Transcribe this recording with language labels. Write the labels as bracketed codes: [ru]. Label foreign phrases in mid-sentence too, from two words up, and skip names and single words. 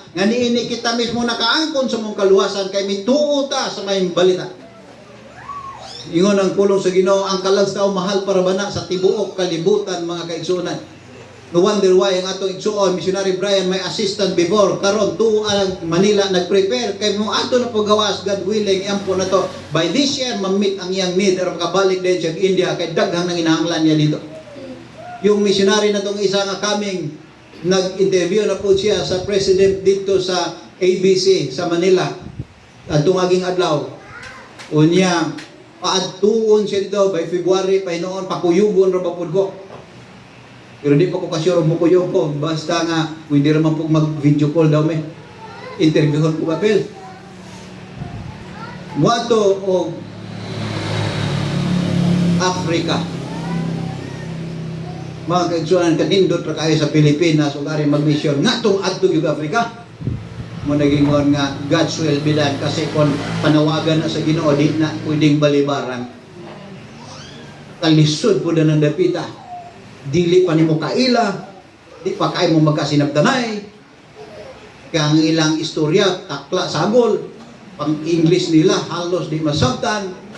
[ceb] Nga niini kita mismo nakaangkon sa mong kaluwasan kay mituo ta sa may balita. Ingon ang pulong sa Ginoo, ang kalag sa tao mahal para bana sa tibuok kalibutan mga kaigsunan. [en] No wonder why [ceb] ang atong igsuon missionary Brian may assistant before karon tuo ang Manila nag-prepare kay mo ato na pagawas [en] God willing [ceb] ampo na to [en] by this year [ceb] ma-meet ang iyang need aron makabalik din siya India kay daghang nang inahanglan niya dito. Yung missionary na tong isa nga kaming nag-interview na po siya sa president dito sa ABC sa Manila adtong aging adlaw. Unya paadtuon siya dito by February pa noon pakuyugon ra ba pud ko. Pero di pa ko kasyuro mo ko yung ko. Basta nga, [tl] hindi naman po [ceb] mag-video call daw may. Interviewon ko papel. Wato o Africa. Mga kaigsunan, kanindot ra kayo sa Pilipinas o kari mag-mission. Nga itong adto yung Africa. Mo naging nga [en] God's will be done. [ceb] Kasi kung panawagan na sa Ginoo, di na pwedeng balibaran. Kalisod po na ng dapita. Dili pa nimo kaila, di pa kay mo magkasinabtanay. Kaya ang ilang istorya, takla sagol, pang English nila, halos di masabtan.